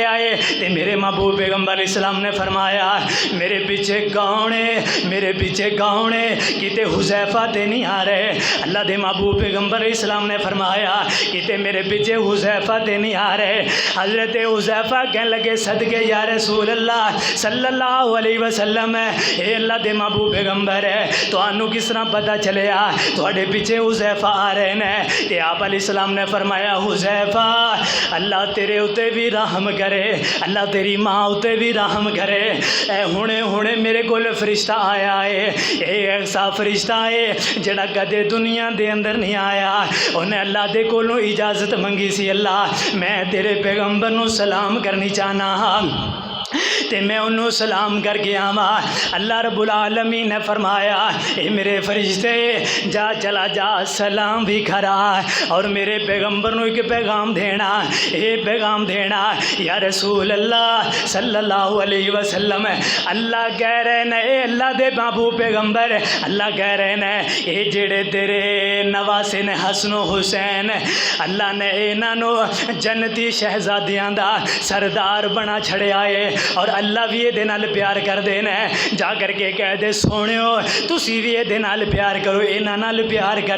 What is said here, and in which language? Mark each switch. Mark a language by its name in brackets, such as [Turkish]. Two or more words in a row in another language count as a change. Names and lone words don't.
[Punjabi] تے میرے محبوب پیغمبر علیہ السلام نے فرمایا میرے پیچھے کون ہے، میرے پیچھے کون ہے، کتے حذیفہ تے نہیں آ رہے. اللہ دے محبوب پیغمبر علیہ السلام نے فرمایا کتے میرے پیچھے حذیفہ تے نہیں آ رہے. حضرت حذیفہ کہنے لگے صدقے [Arabic] يا رسول الله صلى الله عليه وسلم, [Punjabi] اے اللہ دے محبوب پیغمبر ہے تہانوں کس طرح پتا چلیا تہاڈے پیچھے حذیفہ آ رہے نے? تے آپ علیہ السلام نے فرمایا حذیفہ اللہ تیرے اتے بھی رحم کرے، اللہ تیری ماں اتے بھی رحم کرے. اے ہنے ہنے میرے کول فرشتہ آیا ہے، اے ایسا فرشتہ ہے جہڑا کدے دنیا دے اندر نہیں آیا. انہیں اللہ دے کولوں اجازت منگی سی اللہ میں تیرے پیغمبر نوں سلام کرنی چاہنا ہاں تے میں انہوں نے سلام کر کے آواں. अल्लाह [Arabic] رب العالمين [Punjabi] نے فرمایا اے میرے فرشتے جا چلا جا سلام بھی کھرا اور میرے پیغمبر نوں اک پیغام دینا، اے پیغام دینا, ए पैगाम देना [Arabic] يا رسول الله صلى الله عليه وسلم. [Punjabi] اللہ کہہ رہے نے اے اللہ دے محبوب پیغمبر، اللہ کہہ رہے نے اے جہڑے تیرے نواسے نے حسنو حسین اللہ نے انہوں جنتی شہزادیاں دا سردار بنا چھڈیا ہے اور اللہ بھی یہ نال پیار کر دینا جا کر کے کہہ دے سونیو تسی بھی یہ نال پیار کرو، انہاں نال پیار کرو.